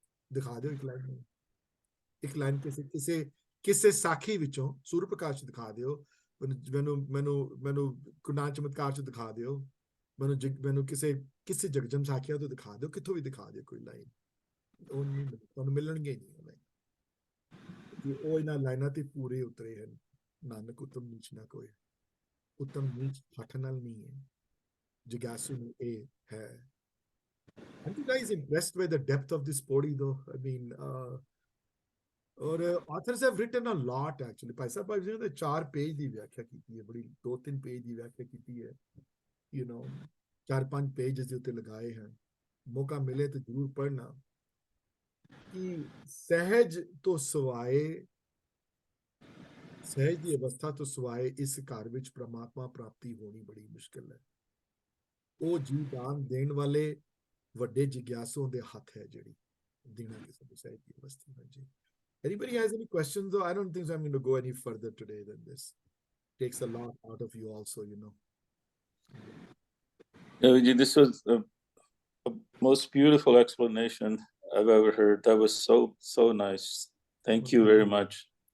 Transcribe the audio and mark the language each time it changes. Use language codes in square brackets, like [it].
[pa] ਦਿਖਾ ਦਿਓ ਇੱਕ ਲਾਈਨ, ਇੱਕ ਲਾਈਨ ਕਿਸੇ ਸਾਖੀ ਵਿੱਚੋਂ, ਸੂਰਜ ਪ੍ਰਕਾਸ਼ ਦਿਖਾ ਦਿਓ ਮੈਨੂੰ ਗੁਰੂ ਨਾਨਕ ਚਮਤਕਾਰ ਚ ਦਿਖਾ ਦਿਓ, ਮੈਨੂੰ ਕਿਸੇ ਜਗਜਮ ਸਾਖੀਆਂ ਤੋਂ ਦਿਖਾ ਦਿਓ, ਕਿੱਥੋਂ ਵੀ ਦਿਖਾ ਦਿਓ ਕੋਈ ਲਾਈਨ, ਉਹ ਨਹੀਂ ਤੁਹਾਨੂੰ ਮਿਲਣਗੇ ਨਹੀਂ ਕਿ ਉਹ ਇਹਨਾਂ ਲਾਈਨਾਂ ਤੇ ਪੂਰੇ ਉਤਰੇ ਹਨ। ਨਾਨਕ ਉਤਮ ਨੀਚ ਨਾ ਕੋਈ, ਉਤਮ ਨੀਚ ਹੱਠ ਨਾਲ ਨਹੀਂ ਹੈ, ਜਿਗਿਆਸੂ ਨੂੰ ਇਹ ਹੈ। [en] Aren't you guys impressed by the depth of this podi though? I mean, [hi] और [en] authors have written a lot actually. [hi] भाई साहब भाई ने [pa] 4 पेज ਦੀ ਵਿਆਖਿਆ ਕੀਤੀ ਹੈ, ਬੜੀ 2-3 पेज ਦੀ ਵਿਆਖਿਆ ਕੀਤੀ ਹੈ, [en] you know [pa] 4-5 पेज ਦੇ ਉੱਤੇ ਲਗਾਏ ਹਨ। ਮੌਕਾ ਮਿਲੇ ਤਾਂ ਜ਼ਰੂਰ ਪੜ੍ਹਨਾ ਕਿ ਸਹਿਜ ਤੋਂ ਸਿਵਾਏ, ਸਹਿਜ ਦੀ ਅਵਸਥਾ ਤੋਂ ਸਿਵਾਏ ਇਸ ਘਰ ਵਿੱਚ ਪ੍ਰਮਾਤਮਾ ਪ੍ਰਾਪਤੀ ਹੋਣੀ ਬੜੀ ਮੁਸ਼ਕਿਲ ਹੈ। ਉਹ ਜੀਵਨ ਦੇਣ ਵਾਲੇ ਵੱਡੇ ਜਿਗਿਆਸੂ ਦੇ ਹੱਥ ਹੈ ਜਿਹੜੀ ਦੇਣਾ ਕਿਸੇ ਨੂੰ ਸਹਿਜ ਦੀ ਅਵਸਥਾ ਹੈ ਜੀ। [en] Anybody has any questions though? I don't think so I'm going to go any further today than this. Takes a lot out of you also, you know. This was the most beautiful explanation I've ever heard. That was so nice. Thank you very much.